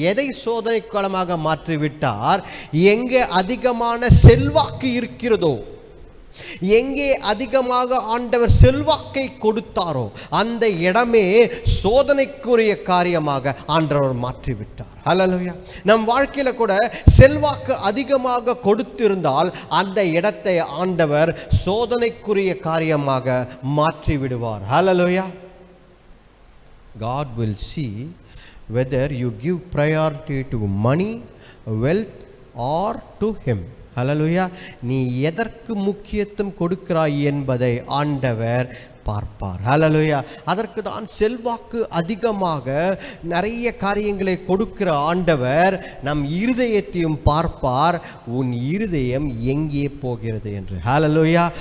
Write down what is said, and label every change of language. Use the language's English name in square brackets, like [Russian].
[Tamil] எதை சோதனை களமாக மாற்றிவிட்டார்? எங்கே அதிகமான செல்வாக்கு இருக்கிறதோ, எங்கே அதிகமாக ஆண்டவர் செல்வாக்கை கொடுத்தாரோ அந்த இடமே சோதனைக்குரிய காரியமாக ஆண்டவர் மாற்றிவிட்டார். ஹல்லேலூயா. நம் வாழ்க்கையில கூட செல்வாக்கு அதிகமாக கொடுத்திருந்தால் அந்த இடத்தை ஆண்டவர் சோதனைக்குரிய காரியமாக மாற்றி விடுவார். ஹல்லேலூயா. [English] God will see whether you give priority to money, wealth or to him. [Tamil] ஹல்லேலூயா. நீ எதற்கு முக்கியத்துவம் கொடுக்கிறாய் என்பதை ஆண்டவர் பார்ப்பார். ஹல்லேலூயா. அதற்கு தான் செல்வாக்கு அதிகமாக நிறைய காரியங்களை கொடுக்கிற ஆண்டவர் நம் இருதயத்தையும் பார்ப்பார். உன் இருதயம் எங்கே போகிறது என்று. ஹல்லேலூயா.